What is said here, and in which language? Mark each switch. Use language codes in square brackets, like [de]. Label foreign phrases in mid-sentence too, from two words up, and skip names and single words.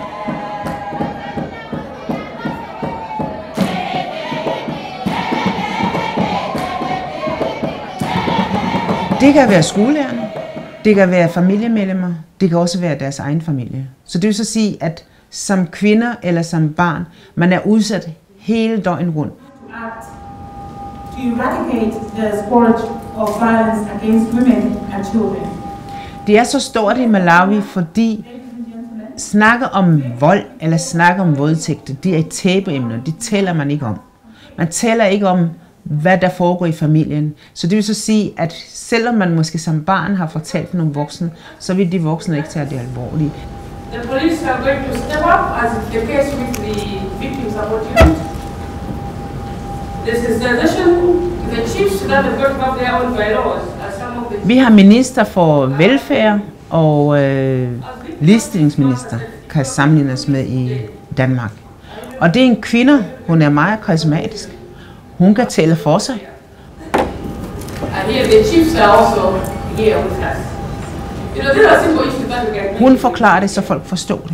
[da] Det kan være skolelærerne, det kan være familiemedlemmer, det kan også være deres egen familie. Så det vil så sige, at som kvinder eller som barn, man er udsat hele døgnet rundt. [en] To eradicate the scourge of violence against women and children. [da] Det er så stort i Malawi, fordi snakke om vold eller snakke om voldtægt, det er et tabuemne, det taler man ikke om. Man taler ikke om, hvad der foregår i familien. Så det vil så sige, at selvom man måske som barn har fortalt nogle voksne, så vil de voksne ikke tage det alvorligt. [en] The police are going to step up as the case with the victim support unit. This is the chiefs that have got to have their own bylaws. [da] Vi har minister for velfærd og ligestillingsminister, kan sammenlignes med i Danmark. Og det er en kvinde, hun er meget karismatisk. Hun kan tælle for sig. Hun forklarer det, så folk forstår det.